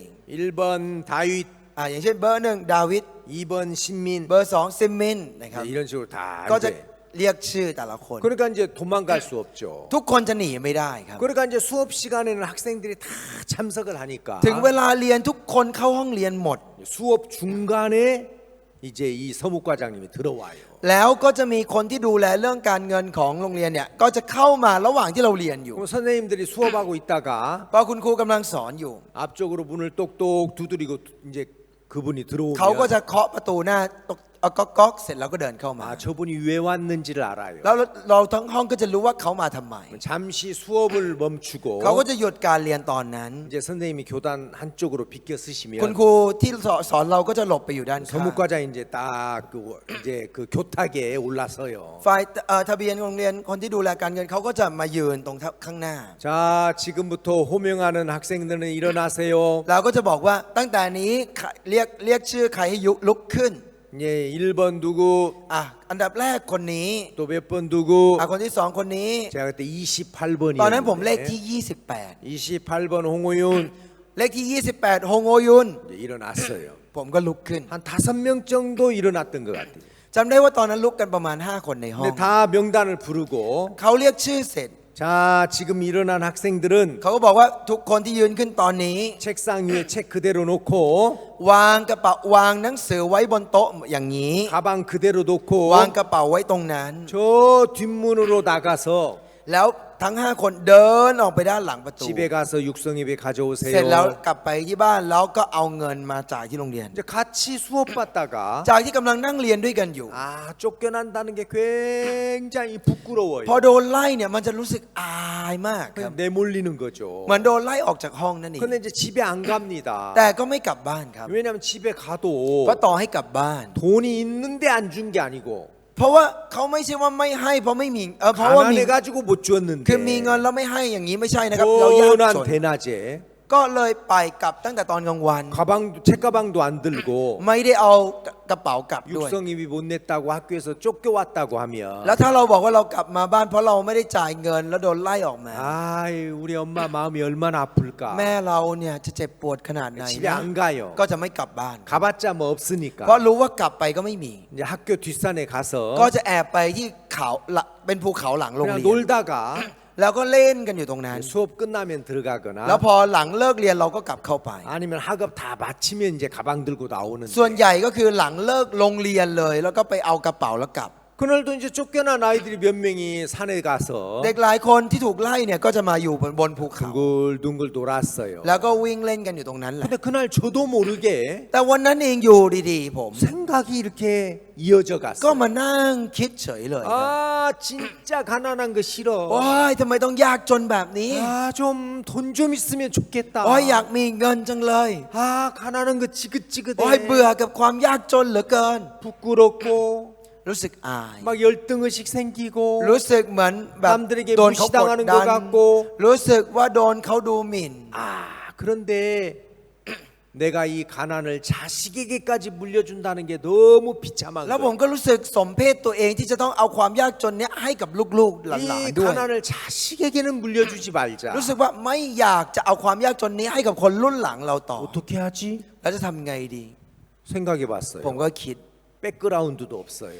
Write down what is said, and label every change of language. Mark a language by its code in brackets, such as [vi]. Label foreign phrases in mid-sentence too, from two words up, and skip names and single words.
[ko] 1번 다윗, [th] อย่างเช่นเบอร์ 1ดาวิด [ko] 2번 신민 [th] เบอร์ 2ซิมมินนะครับ [ko] 이런 식으로 다 [th] ก็จะ [ko] 이제 [th] เรียกชื่อแต่ละคน [ko] 그러니까 이제 도망갈 수 없죠. [th] ทุกคนจะหนีไม่ได้ครับ [ko] 그러니까 이제 수업 시간에는 학생들이 다 참석을 하니까 [th] ถึงเวลาเรียนทุกคนเข้าห้องเรียนหมด [ko] 수업 중간에 이제 이 서묵과장님이 들어와요. [th] แล้วก็จะมีคนที่ดูแลเรื่องการเงินของโรงเรียนเนี่ยก็จะเข้ามาระหว่างที่เราเรียนอยู่ [ko] 그럼 선생님들이 수업하고 있다가 [th] พอคุณครูกำลังสอนอยู่ [ko] 앞쪽으로 문을 똑똑 두드리고 이제 그분이 [th] เขาก็ [ko] 들어오면 [th] จะเคาะประตูหน้าก๊อกเสร็จแล้วก็เดินเข้ามา [ko] 아 저분이 왜 왔는지를 알아요. [th] แล้วเราทั้งห้องก็จะรู้ว่าเขามาทำไม [ko] 잠시 수업을 멈추고 [th] เขาก็จะหยุดการเรียนตอนนั้น [ko] 이제 선생님이 교단 한쪽으로 비껴 [th] คุณ [ko] 쓰시면 [th] ครูที่สอนเราก็จะหลบไปอยู่ด้านข้าง [ko] 서묵과장 이제 딱그 이제 그 교탁에 올라서요. [th] ฝ่ายทะเบียนโรงเรียนคนที่ดูแลการเงินเขาก็จะมายืนตรงข้างหน้า [ko] 자 지금부터 호명하는 학생들은 일어나세요. [th] เราก็จะบอกว่าตั้งแต่นี้เรียกชื่อใครให้ลุกขึ้น [ko] 예 1번 누구 [th] อันดับแรกคนนี้ [ko] 또 몇 번 누구 [th] คนที่สองคนนี้ [ko] 제가 그때 28번이었는데 [th] ตอนนั้นผมเลขที่ [ko] 28번 홍호윤 [th] 28เลขที่ 28ฮงโอยุน [ko] 이제 일어났어요. [th] ผมก็ลุกขึ้น [ko] 한 5명 정도 일어났던 것 같아요. [th] จำได้ว่าตอนนั้นลุกกันประมาณ 5 คนในห้อง [ko] 근데 다 명단을 부르고 [th] เขาเรียกชื่อเสร็จ [ko] 자 지금 일어난 학생들은 [th] เขาก็บอกว่าทุกคนที่ยืนขึ้นตอนนี้ [ko] 책상 위에 책 그대로 놓고 [th] วางกระเป๋าวางหนังสือไว้บนโต๊ะอย่างนี้ [ko] 가방 그대로 놓고 [th] วางกระเป๋าไว้ตรงนั้น [ko] 저 뒷문으로 나가서 [th] แล้วทั้ง 5 คนเดินออกไปด้านหลังประตู [ko] 집에 가서 육성예배 [th] เสร็จแล้ว [ko] 가져오세요. [th] กลับไปที่บ้านแล้วก็เอาเงินมาจ่ายที่โรงเรียน [ko] 이제 같이 수업 받다가 [th] จากที่กำลังนั่งเรียนด้วยกันอยู่ [ko] 아 쫓겨난다는 게 굉장히 부끄러워요. [th] พอโดนไล่เนี่ยมันจะรู้สึกอายมากครับ [ko] 그냥 내몰리는 거죠. [th] เหมือนโดนไล่ออกจากห้องนั่นเอง [ko] 근데 이제 집에 안 갑니다. [th] แต่ก็ไม่กลับบ้านครับ [ko] 왜냐하면 집에 가도 [th] เพราะต่อให้กลับบ้าน [ko] 돈이 있는데 안 준 게 아니고 [th] เพราะว่าเขาไม่ใช่ว่าไม่ให้เพราะไม่มีเพราะว่ามี [ko] 가난해 가지고 못 [th] คือมี [ko] 줬는데 [th] เงินแล้วไม่ให้อย่างนี้ไม่ใช่นะครับเรายากจ [ko] 뻔한 [th] น [ko] 대낮에 [th] ก็เลยไปกลับตั้งแต่ตอนกลางวัน [ko] 가방도 책가방도 안 들고 [th] ไม่ได้เอากระเป๋ากลับด้วย [ko] 육성입이 못 냈다고 학교에서 쫓겨왔다고 하면 [th] แล้วถ้าเราบอกว่าเรากลับมาบ้านเพราะเราไม่ได้จ่ายเงินแล้วโดนไล่ออกมา [ko] 아이 우리 엄마 마음이 얼마나 아플까. [th] แม่เราเนี่ยจะเจ็บปวดขนาดไหน [ko] 집에 [th] นะ [ko] 안 가요. [th] ก็จะไม่กลับบ้าน [ko] 가봤자 뭐 [th] เพราะ [ko] 없으니까. [th] รู้ว่ากลับไปก็ไม่มี [ko] 이제 학교 뒷산에 [th] ก็ [ko] 가서 [th] จะแอบไปที่เขาเป็นภูเขาหลังโรง [ko] 그냥 [th] เรียน [ko] 놀다가 [th] แล้วก็เล่นกันอยู่ตรงนั้น [ko] 수업 끝나면 [th] แล้ว [ko] 들어가거나 [th] พอหลังเลิกเรียนเราก็กลับเข้าไป [ko] 아니면 학업 다 마치면 이제 가방 들고 나오는데 [th] ส่วนใหญ่ก็คือหลังเลิกโรงเรียนเลย แล้วก็ไปเอากระเป๋าแล้วกลับ [ko] 그날도 이제 쫓겨난 아이들이 몇 명이 산에 가서 [th] เด็กหลายคนที่ถูกไล่เนี่ยก็จะมาอยู่บนภูเขา [ko] 둥글둥글 돌았어요. [th] แล้วก็วิ่งเล่นกันอยู่ตรงนั้นแหละ [ko] 근데 그날 저도 모르게 [th] แต่วันนั้นเองอยู่ดีๆผม [ko] 생각이 이렇게 이어져 [th] ก็ [ko] 갔어요. [th] มานั่งคิดเฉยเลยครับ [ko] 아 진짜 가난한 거 [th] โอ้ [ko] 싫어. [th] ยทำไมต้องยากจนแบบนี้ [ko] 아 좀 돈 좀 있으면 좋겠다. [th] โอ้ยอยากมีเงินจังเลย [ko] 아 가난한 거 [th] โอ้ย [ko] 지긋지긋해. [th] เบื่อกับความยากจนเหลือเกิน [ko] 부끄럽고 [th] รู้สึกอาย [ko] 막 열등의식 생기고 [th] รู้สึกเหมือนแบบ [ko] 남들에게 [th] โดนเขากด [ko] 무시당하는 [th] ดั [ko] 것 [th] น [ko] 같고 [th] รู้สึกว่าโดนเขาดูหมิ่น [ko] 아 그런데 내가 이 가난을 자식에게까지 물려준다는 게 너무 비참한 [th] แล้วผม [ko] 거예요. [th] ก็รู้สึกสมเพศตัวเองที่จะต้องเอาความยากจนเนี้ยให้กับลูกๆหลาน [ko] 이 [th] ๆด้วย [ko] 가난을 자식에게는 물려주지 말자. [th] รู้สึกว่าไม่อยากจะเอาความยากจนนี้ให้กับคนรุ่นหลังเราต่อ [ko] 어떻게 하지? [th] แล้วจะทำไงดี [ko] 생각해 [th] ผม [ko] 봤어요. [th] ก็คิด [ko] 백그라운드도 없어요.